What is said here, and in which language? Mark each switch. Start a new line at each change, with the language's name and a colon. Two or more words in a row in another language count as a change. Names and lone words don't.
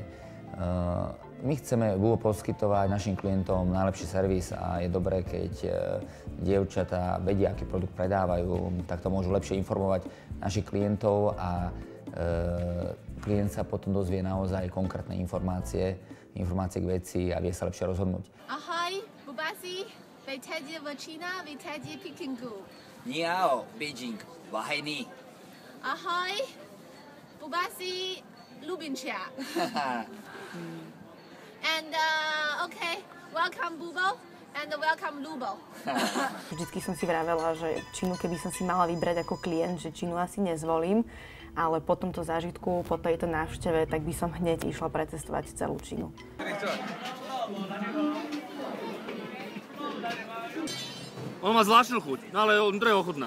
Slovak: My chceme Bubo poskytovať našim klientom najlepší servis a je dobré, keď dievčatá vedia, aký produkt predávajú, tak to môžu lepšie informovať našich klientov a klient sa potom dozvie naozaj konkrétne informácie k veci a vie sa lepšie rozhodnúť. Ahoj, Bubasi, vítajte v Čína, vítajte v Pekingu.
Chinese: 你好，北京，哇嗨.
Slovak: Ahoj, Bubasi, Lubinčia.
English: And okay, welcome Bubo and welcome Lubo.
Slovak: Vždycky som si vravela, že Čínu, keby som si mala vybrať ako klient, že Čínu asi nezvolím, ale po tomto zážitku, po tejto návšteve, tak by som hneď išla pretestovať celú Čínu. On má zvláštnu chuť, no ale on treba ochutnať.